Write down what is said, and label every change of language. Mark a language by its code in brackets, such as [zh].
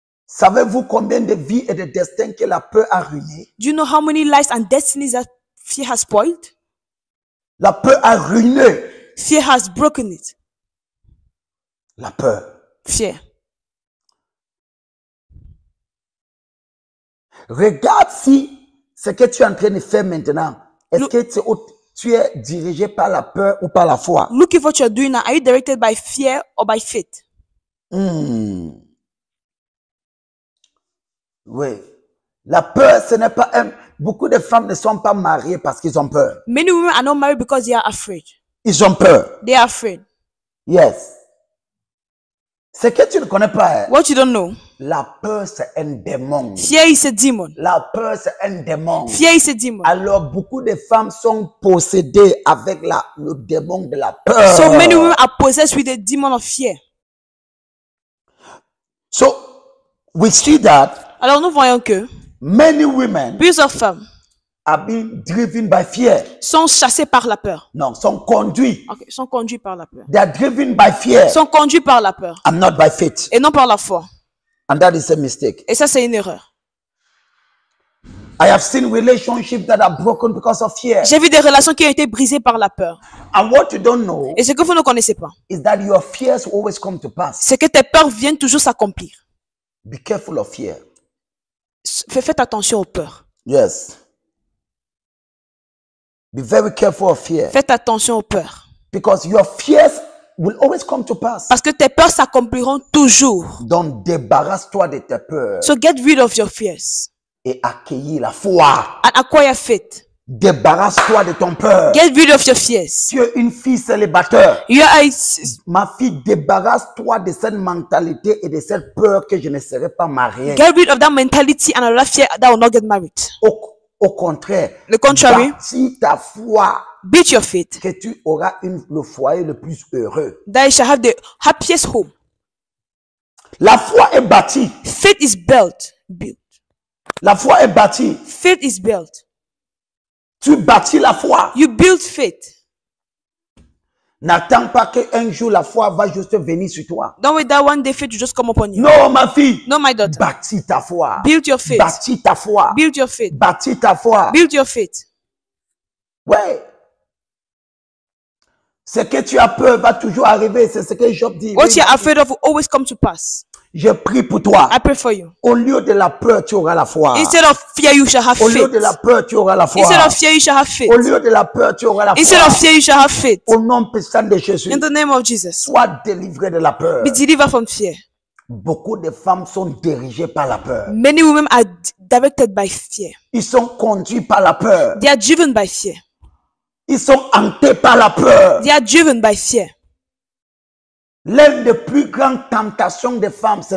[fr] Savez-vous combien de vies et de destins que la peur a ruiné? [en] Do you know how many lives and destinies that fear has spoiled? [fr] La peur a ruiné. [en] Fear has broken it. [fr] La peur. [en] Fear. [fr] Regarde si ce que tu es en train de faire maintenant, est-ce [en] Look- [fr] que tu es dirigé par la peur ou par la foi? [en] Look at what you're doing now. Are you directed by fear or by faith? [fr] Oui. La peur, ce n'est pas un... Beaucoup de femmes ne sont pas mariées parce qu'ils ont peur. [en] Many women are not married because they are afraid. [fr] Ils ont peur. [en] They are afraid. Yes. [fr] Ce que tu ne connais pas, hein, [en] What you don't know, [fr] la peur, c'est un démon. [en] fear is a demon. [fr] La peur, c'est un démon. [en] Fear is a demon. [fr] Alors, beaucoup de femmes sont possédées avec le démon de la peur. [en] So many women are possessed with the demon of fear. So, we see that [fr] Alors nous voyons que [en] many women [fr] plusieurs femmes [en] are being driven by fear. [fr] sont chassées par la peur. Non, sont conduits. Okay, sont conduits par la peur. [en] They are driven by fear [fr] Sont conduits par la peur [en] and not by faith. [fr] et non par la foi. [en] And that is a mistake. [fr] Et ça, c'est une erreur. [en] I have seen relationships that are broken because of fear. [fr] J'ai vu des relations qui ont été brisées par la peur. [en] And what you don't know [fr] Et ce que vous ne connaissez pas, [en] is that your fears will always come to pass. [fr] c'est que tes peurs viennent toujours s'accomplir. [en] Be careful of fear. [fr] Faites attention aux peurs. [en] Yes. Be very careful of fear. [fr] Faites attention aux peurs. [en] Because your fears will always come to pass. [fr] Parce que tes peurs s'accompliront toujours. Donc, débarrasse-toi de tes peurs [en] So get rid of your fears [fr] et accueillis la foi. [en] and acquire faith. [fr] Débarrasse-toi de ton peur. [en] Get rid of your fears. [fr] Tu es une fille célibataire. [en] You are [fr] Ma fille, débarrasse-toi de cette mentalité et de cette peur que je ne serai pas mariée. [en] get rid of that mentality and another fear that will not get married. [fr] Au contraire, [en] Le contrary, [fr] bâtis ta foi [en] build your faith. [fr] que tu auras le foyer le plus heureux. [en] That you shall have the happiest home. [fr] La foi est bâtie. [en] Faith is built. [fr] La foi est bâtie. [en] Faith is built. [fr] Tu bâtis la foi. [en] You build faith. [fr] N'attends pas qu'un jour la foi va juste venir sur toi. [en] Don't wait that one day faith will just come upon you. [fr] Non, ma fille. [en] No, my daughter. [fr] Bâtis ta foi. [en] Build your faith. [fr] Bâtis ta foi. [en] Build your faith. [fr] Bâtis ta foi. [en] Build your faith. [fr] Ouais. Ce que tu as peur va toujours arriver. C'est ce que Job dit. [en] What [fr] Oui, [en] you're afraid of will always come to pass. [fr] je prie pour toi. [en] I pray for you. [fr] Au lieu de la peur, tu auras la foi. [en] Instead of fear, you shall have [fr] Au lieu [en] faith. [fr] de la peur, tu auras la foi. [en] Instead of fear, you shall have faith. [fr] Au lieu de la peur, tu auras la [en] Instead [fr] foi. [en] of fear, you shall have faith. [fr] Au nom puissant de Jésus, [en] In the name of Jesus. [fr] sois délivré de la peur. [en] Be delivered from fear. [fr] Beaucoup de femmes sont dirigées par la peur. [en] Many women are directed by fear. [fr] Ils sont conduits par la peur. [en] They are driven by fear. [fr] Ils sont hantés par la peur. [en] They are driven by fear. [fr] L'une des plus grandes tentations des femmes, c'est